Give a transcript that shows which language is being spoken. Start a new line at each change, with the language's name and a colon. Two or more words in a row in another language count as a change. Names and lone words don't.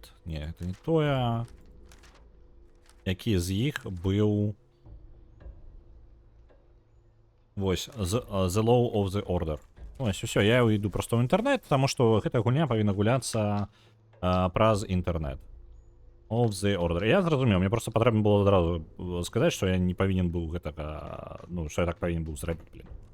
Belarusian: Не, гэта не тое. Які з іх быў... Вось,
English: The Law of the Order.
Belarusian: Вось, усё, я іду проста ў інтэрнэт, таму што гэтая гульня павінна гуляцца праз інтэрнэт.
English: Of the order.
Ukrainian: Я зрозумів, мені просто потрібно було одразу сказати, що я не повинен був гэтага, ну, що я так повинен був зробити, блін.